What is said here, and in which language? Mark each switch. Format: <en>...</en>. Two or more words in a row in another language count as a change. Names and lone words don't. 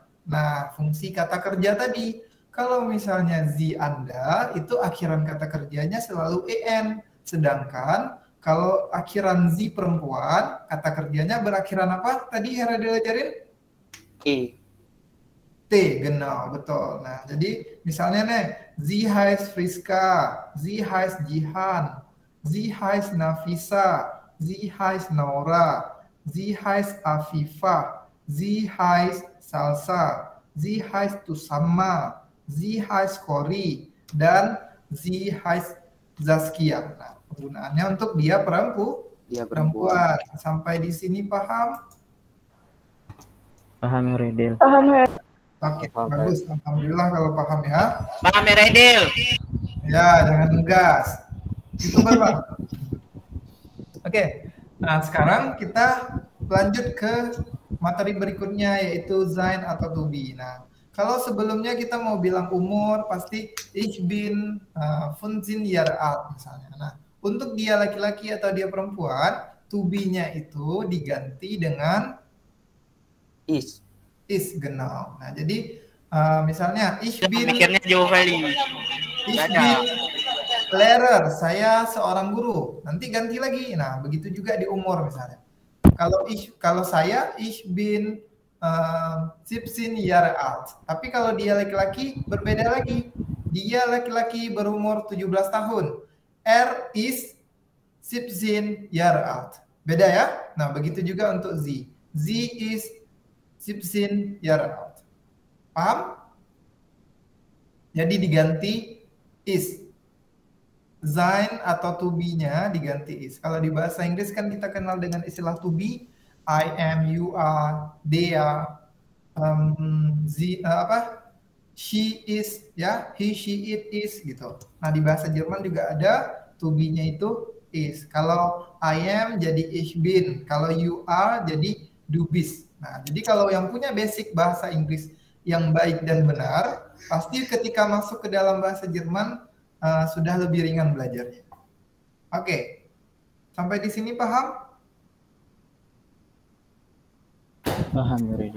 <id>Nah, fungsi kata kerja tadi. Kalau misalnya Z Anda, itu akhiran kata kerjanya selalu EN. Sedangkan kalau akhiran Z perempuan, kata kerjanya berakhiran apa? Tadi Heredil ajarin? E. T, genau, betul. Nah, jadi misalnya nih,</id> <de>Sie heißt Friska, Sie heißt Jihan, Sie heißt Nafisa, Sie heißt Naura, Sie heißt Afifa, Sie heißt Salsa, Sie heißt Tusama, Sie heißt Cory, dan Sie heißt Zaskia.</de> <id>Nah, penggunaannya untuk dia perempuan. Sampai di sini paham? Paham, Heredil. Paham, Her. Oke, bagus. Alhamdulillah kalau paham ya. Paham, Heredil. Ya, jangan ngegas. Itu Pak. Oke, Nah, sekarang kita lanjut ke materi berikutnya, yaitu sein atau</id> <en>to be.</en> <id>Nah, kalau sebelumnya kita mau bilang umur, pasti</id> <de>ich bin 15 Jahre alt</de> <id>misalnya. Nah, untuk dia laki-laki atau dia perempuan,</id> <en>to be-</en> <id>nya itu diganti dengan Is. genau. Nah, jadi misalnya</id> <de>ich bin</de> <id>Mikirnya jauh kali.</id> <de>ich bin Lehrer,</de> <id>saya seorang guru. Nanti ganti lagi. Nah, begitu juga di umur misalnya. Kalau saya</id> <de>ich bin 17 Jahre alt.</de> <id>Tapi kalau dia laki-laki berbeda lagi. Dia laki-laki berumur 17 tahun.</id> <de>Er ist 17 Jahre alt.</de> <id>Beda ya? Nah, begitu juga untuk sie.</id> <de>Sie ist 17 Jahre alt.</de> <id>Paham? Jadi diganti is. Sein atau</id> <en>to be-</en> <id>nya diganti is. Kalau di bahasa Inggris kan kita kenal dengan istilah</id> <en>to be, I am, you are, they are, she is,</en> <id>ya,</id> <en>he, she, it is</en> <id>gitu. Nah di bahasa Jerman juga ada</id> <en>to be-</en> <id>nya itu is. Kalau</id> <en>I am</en> <id>jadi</id> <de>ich bin,</de> <id>kalau</id> <en>you are</en> <id>jadi</id> <de>du bist.</de> <id>Nah jadi kalau yang punya basic bahasa Inggris yang baik dan benar, pasti ketika masuk ke dalam bahasa Jerman sudah lebih ringan belajarnya. Oke, sampai di sini paham? Paham ya,</id>